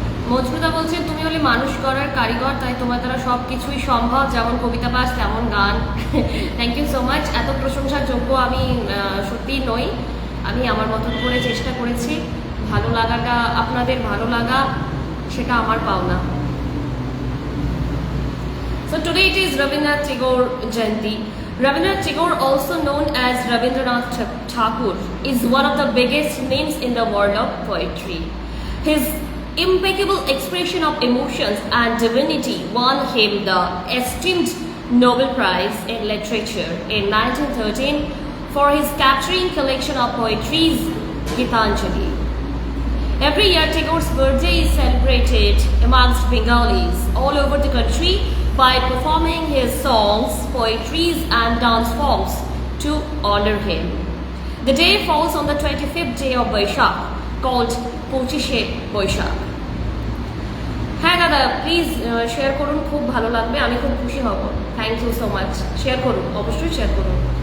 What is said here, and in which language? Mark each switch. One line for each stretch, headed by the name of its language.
Bangla: মজনুদা বলছেন তুমি হলে মানুষ করার কারিগর, তাই তোমার দ্বারা সব কিছুই সম্ভব, যেমন কবিতা পাঠ তেমন গান।
English: Thank you so much.
Bangla: এত প্রশংসার যোগ্য আমি সত্যিই নই, আমি আমার মতন করে চেষ্টা করেছি, ভালো লাগাটা আপনাদের ভালো লাগা সেটা আমার পাওনা।
English: So today it is Rabindranath Tagore Jayanti. Rabindranath Tagore, also known as Rabindranath Thakur, is one of the biggest names in the world of poetry. His impeccable expression of emotions and divinity won him the esteemed Nobel Prize in Literature in 1913 for his capturing collection of poetries, Gitanjali. Every year, Tagore's birthday is celebrated amongst Bengalis all over the country by performing his songs, poetries and dance forms to honor him. The day falls on the 25th day of Baishakh, called Pochishe Boishakh.
Bangla: হ্যাঁ দাদা, please share করুন, খুব ভালো লাগবে, আমি খুব খুশি হব।
English: Thank you so much.
Bangla: Share করুন, অবশ্যই শেয়ার করুন।